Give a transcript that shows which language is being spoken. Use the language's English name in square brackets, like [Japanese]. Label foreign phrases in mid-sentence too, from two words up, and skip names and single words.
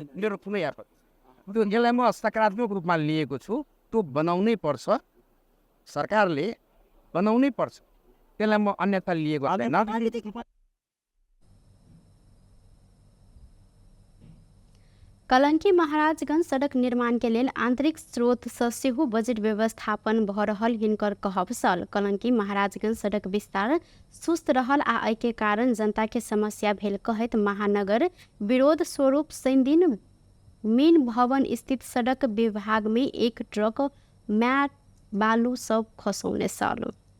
[Nepali] मेरो कुनै आपत्ति, त्यो यसलाई म सकारात्मक रूपमा लिएको छु। त्यो बनाउनै पर्छ, सरकारले बनाउनै पर्छ, त्यसलाई म अन्यथा लिएको छैन। [Maithili] कलंकी महाराजगंज सड़क निर्माण के लेल आंतरिक स्रोत सँ सेहो बजट व्यवस्थापन भ रहल हिनकर कहब सल। कलंकी महाराजगंज सड़क विस्तार सुस्त रहल आ एहि के कारण जनता के समस्या भेल कहैत महानगर विरोध स्वरूप शनि दिन मेन भवन स्थित सड़क विभाग में एक ट्रक मैट बालू सब खसौने सल।